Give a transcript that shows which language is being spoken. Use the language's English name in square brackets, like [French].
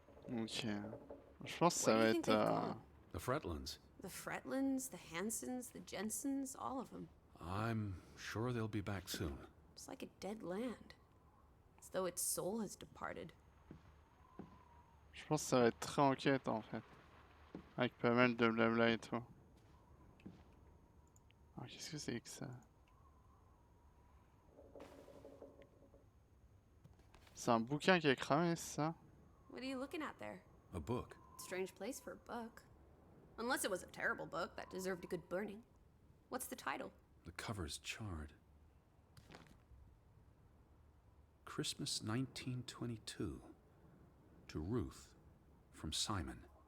[French] Ok. Je pense que ça [English] What do [French] va [English] you think they've called? The Fretlands. The Fretlands, the Hansons, the Jensens, all of them. I'm sure they'll be back soon. It's like a dead land. As though its soul has departed. [French] Je pense que ça va être très enquête en fait. Avec pas mal de blabla et tout. Alors qu'est-ce que c'est que ça? C'est un bouquin qui est cramé, c'est ça? [English] What are you looking at there? A book. Strange place for a book. Unless it was a terrible book that deserved a good burning. What's the title? The cover's charred. Christmas 1922. To Ruth, from Simon.